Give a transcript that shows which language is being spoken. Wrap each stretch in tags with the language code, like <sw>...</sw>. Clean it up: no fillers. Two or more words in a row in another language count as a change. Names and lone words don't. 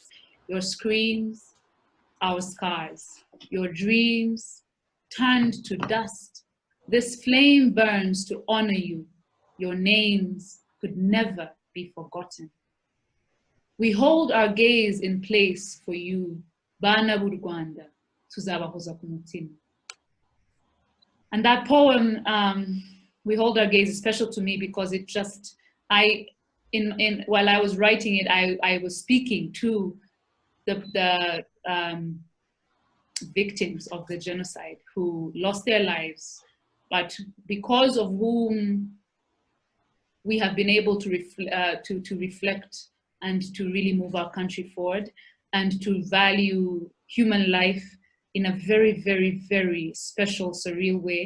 <en>Your screams, our scars, your dreams turned to dust. This flame burns to honor you. Your names could never be forgotten. We hold our gaze in place for you,</en> <rw>Bana b'u Rwanda, tuzabahoza ku mutima.</rw> <en>And that poem, We Hold Our Gaze, is special to me because it just, while I was writing it, I was speaking to the victims of the genocide who lost their lives, but because of whom we have been able to reflect and to really move our country forward and to value human life in a very, very, very special, surreal way.</en>